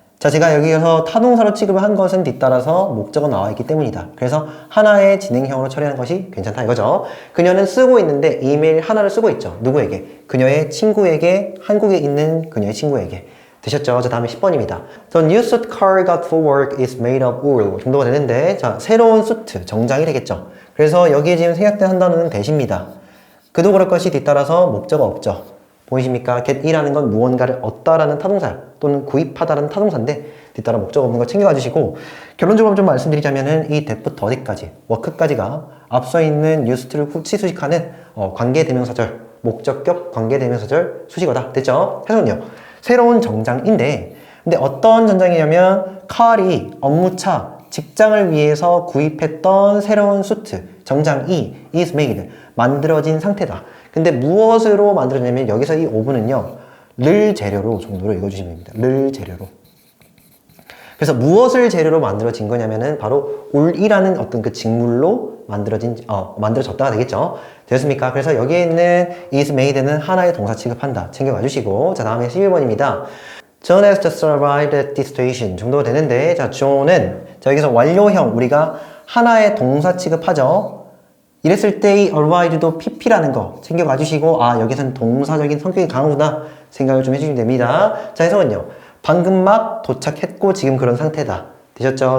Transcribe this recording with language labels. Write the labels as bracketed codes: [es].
[ko] 자, 제가 여기서 타동사로 취급을 한 것은 뒤따라서 목적어 나와 있기 때문이다. 그래서 하나의 진행형으로 처리하는 것이 괜찮다 이거죠. 그녀는 쓰고 있는데 이메일 하나를 쓰고 있죠. 누구에게? 그녀의 친구에게, 한국에 있는 그녀의 친구에게. 되셨죠? 자, 다음에 10번입니다. [en] The new suit Carl got for work is made of wool. [ko] 정도가 되는데, 자, 새로운 수트, 정장이 되겠죠. 그래서 여기에 지금 생략된 한 단어는 대시입니다. 그도 그럴 것이 뒤따라서 목적어 없죠. 보이십니까? get이라는 건 무언가를 얻다라는 타동사 또는 구입하다라는 타동사인데 뒤따라 목적어 없는 거 챙겨가 주시고 결론적으로 좀 말씀드리자면은 이 that부터 어디까지, work까지가 앞서 있는 used를 수식하는 관계대명사절, 목적격 관계대명사절 수식어다. 됐죠? 해석은요. 새로운 정장인데 근데 어떤 정장이냐면 칼이 업무차 직장을 위해서 구입했던 새로운 수트 정장이 is made 만들어진 상태다. 근데 무엇으로 만들어졌냐면 여기서 이 오브는요 를 재료로 정도로 읽어주시면 됩니다. 를 재료로. 그래서 무엇을 재료로 만들어진 거냐면은 바로 올이라는 어떤 그 직물로 만들어졌다가 되겠죠. 되었습니까? 그래서 여기에 있는 is made는 하나의 동사 취급한다. 챙겨가 주시고. 자, 다음에 11번입니다. [en] John has just arrived at this station. [ko] 정도가 되는데, 자, John은, 자, 여기서 완료형, 우리가 하나의 동사 취급하죠. 이랬을 때 이 arrived도 pp라는 거 챙겨가 주시고, 아, 여기서는 동사적인 성격이 강하구나 생각을 좀 해주시면 됩니다. 자, 해석은요. 방금 막 도착했고 지금 그런 상태다. 되셨죠?